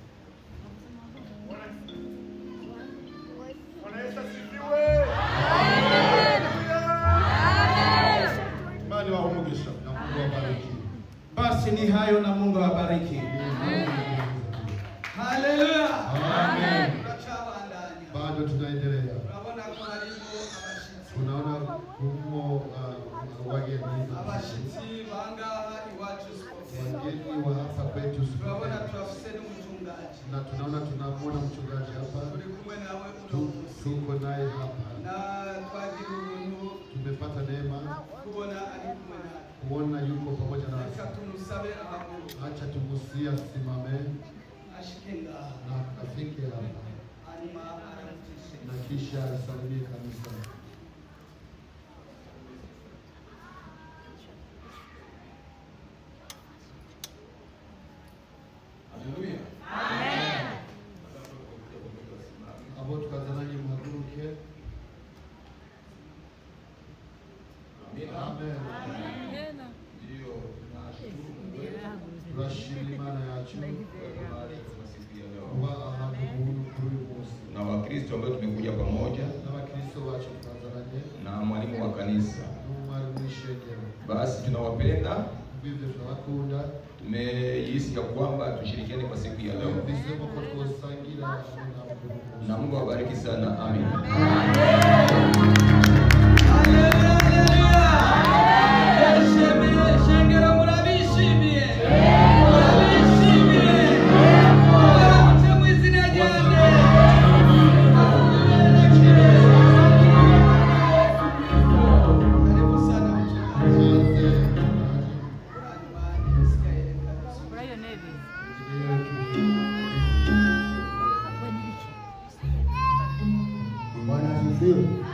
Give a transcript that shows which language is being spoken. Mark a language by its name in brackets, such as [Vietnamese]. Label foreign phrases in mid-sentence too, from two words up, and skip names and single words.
[Swahili] Bwana Yesu asifiwe. [Rundi] Imani waumugisha [Swahili] Na Mungu awabariki. Basi ni hayo na Mungu awabariki. Haleluya. Amen. [Rundi] Turacabandanya. [Swahili] Bado tunaendelea. [Rundi] Urabona ko harimo abashitsi. [Swahili] Tunaona kumo wageni [Rundi] bangaha iwacu Spokane. [Swahili] wageni wa hapa kwetu [Rundi] Turabona turafise n'umuchungaji. [Swahili] na tunamwona mchungaji hapa, [Rundi] Turi kumwe nawe unomusi. [Swahili] tuko naye hapa. [Rundi] Na twagira ubuntu [Swahili] Tumepata neema [Rundi] kubona ari kumwe nawe. [Swahili] kuona yuko pamoja [Rundi] Reka [Swahili] nasi. [Rundi] tumusabe amahoro. [Swahili] Acha tumusia simame [Rundi] Ashike ngaha. [Swahili] na afike hapa [Rundi] Hanyuma aramutishe. [Swahili] na kisha asalimie kanisa. Haleluya. [Rundi] Abo tukazananye muhaguruke. Amen. [Swahili] Ndio tunashukuru Mungu wetu [Rundi] Turashimira Imana yacu [Swahili] kwa siku ya leo. [Rundi] kuba ahantu h'ubuntu kuri uyu munsi, [Swahili] Na Wakristo ambao tumekuja pamoja [Rundi] n'abakristo bacu tukazananye [Swahili] na mwalimu wa kanisa. [Rundi] n'umwarimu w'ishengero. [Swahili] Basi tunawapenda, [Rundi] Kubw'ivyo turabakunda, [Swahili] tumejihisi ya kwamba tushirikiane kwa siku ya leo, [Rundi] twumvisemo ko twosangira hamwe nabo kuri uyu munsi. [Swahili] na Mungu awabariki sana. Amen. [Rundi] Shengero murabishimiye. Murabishimiye. Muramutse mu izina ryanjye. [Swahili] Karibu sana mchungaji. Bwana asifiwe.